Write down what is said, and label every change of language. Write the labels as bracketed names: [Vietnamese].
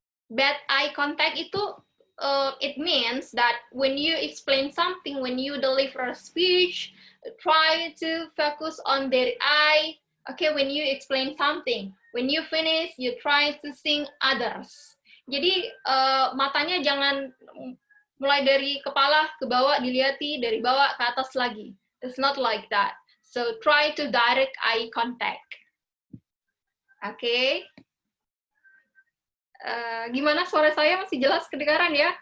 [English] Bad eye contact [Indonesian] itu, [English] it means that when you explain something, when you deliver a speech, try to focus on their eye. Okay, when you explain something, when you finish, you try to sing others. [Indonesian] Jadi matanya jangan mulai dari kepala ke bawah dilihati, dari bawah ke atas lagi. [English] It's not like that. So try to direct eye contact. Okay. [Indonesian] Gimana suara saya masih jelas kedengaran ya?